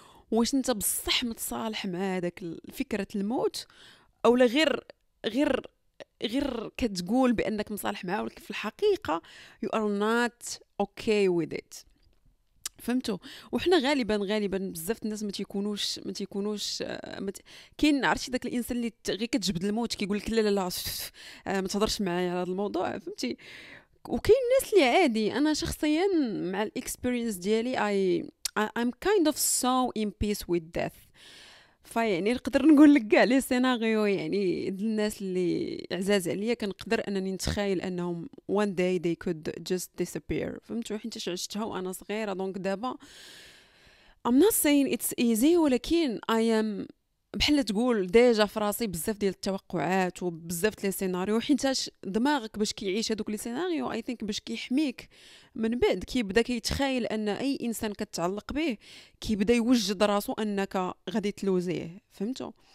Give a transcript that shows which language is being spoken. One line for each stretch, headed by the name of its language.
Arabic: واش انت بصح متصالح مع هذاك فكره الموت، او لا غير كتقول بانك مصالح معاه، ولكن في الحقيقه
English: you are not okay with it.
Arabic: فهمتوا؟ وحنا غالبا بزاف الناس ما تيكونوش كاين، عرفتي داك الانسان اللي غير كتجبد الموت كيقول لك لا لا لا ما تهضرش معايا على هذا الموضوع، فهمتي؟ وكاين الناس اللي عادي. انا شخصيا مع الاكسبيرينس ديالي
English: I'm kind of so in peace with death.
Arabic: فيعني نقدر نقول لك كاع لي سيناريو يعني الناس اللي عزاز عليا كنقدر انني نتخيل انهم
English: one day they could just disappear.
Arabic: فهمتوا؟ حيت عشتها وانا صغيره، دونك دابا
English: I'm not saying it's easy،
Arabic: ولكن
English: I am
Arabic: بحال تقول ديجا في راسي بزاف ديال التوقعات وبزاف لي سيناريو، حيتاش دماغك باش كيعيش هذوك لي سيناريو
English: I think
Arabic: باش كيحميك من بعد كيبدا كيتخيل ان اي انسان كتعلق به كيبدا يوجد راسو انك غادي تلوزيه، فهمتوا؟